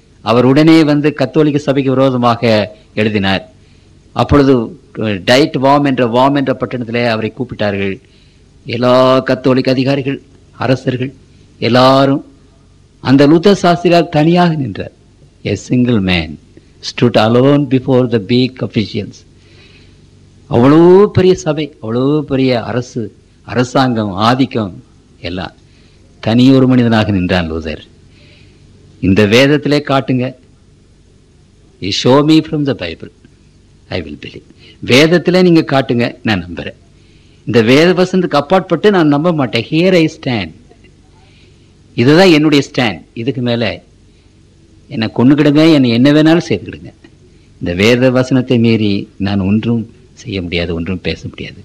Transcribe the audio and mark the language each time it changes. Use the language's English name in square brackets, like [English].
[Tamil] அவர் உடனே கத்தோலிக்க சபைக்கு விரோதமாக எழுதினார். அப்பொழுது டைட் வாம் என்ற பட்டணத்திலே அவரை கூப்பிட்டார்கள். எல்லா கத்தோலிக்க அதிகாரிகள், அரசர்கள் எல்லாரும். அந்த லூதர் சாஸ்திரியார் தனியாக நின்றார். [English] A single man stood alone before the big officials. [Tamil] அவ்வளோ பெரிய சபை, அவ்வளோ பெரிய அரசாங்கம், ஆதிக்கம் எல்லாம். தனியொரு மனிதனாக நின்றான் லூதர். இந்த வேதத்திலே காட்டுங்க, [English] show me from the Bible, I will believe. [Tamil] வேதத்திலே நீங்க காட்டுங்க, நான் நம்புறேன். இந்த வேத வசனத்துக்கு அப்பாற்பட்டு நான் நம்ப மாட்டேன். [English] Here I stand. [Tamil] இதுதான் என்னுடைய ஸ்டாண்ட். இதுக்கு மேல என்னை கொண்டுக்கிடுங்க, என்னை என்ன வேணாலும் செய்துக்கிடுங்க. இந்த வேத வசனத்தை மீறி நான் ஒன்றும் செய்ய முடியாது, ஒன்றும் பேச முடியாது.